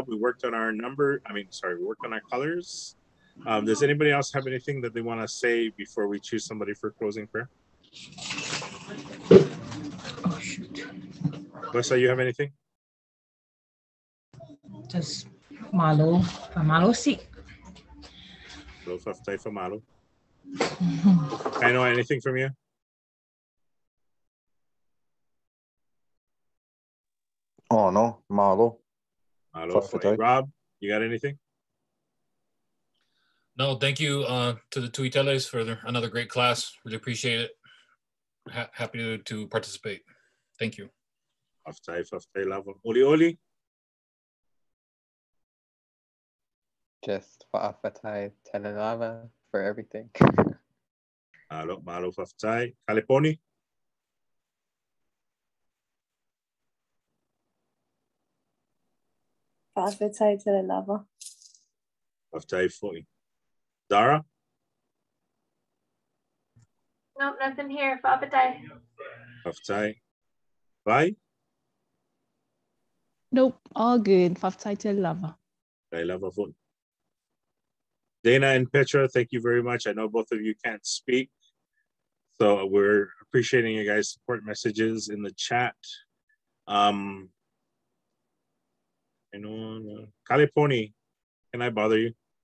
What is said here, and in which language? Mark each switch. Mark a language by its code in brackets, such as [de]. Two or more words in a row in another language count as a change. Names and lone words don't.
[en] We worked on our we worked on our colors. Does anybody else have anything that they want to say before we choose somebody for closing prayer? Oh, shoot. Wesa, you have anything? [sm] Just malo, pamalo si. Malo. [en] I know anything from you? Oh no, [sm] malo. Malo. [en] Rob, you got anything? No, thank you to the Tuiteles for another great class. Really appreciate it. Happy to participate. Thank you. Oli. Just [sm] fa'afatai telelava [en] for everything. [sm] Malo faftai. Kaliponi. Fa'afatai telelava. Faftai foi. Dara? [en] Nope, nothing here. [sm] Fa'apatai. Faftai. Vai? [en] Nope, all good. [sm] Faftai lava. [en] I love a phone. Dana and Petra, thank you very much. I know both of you can't speak, so we're appreciating you guys' support messages in the chat. Kaliponi, can I bother you?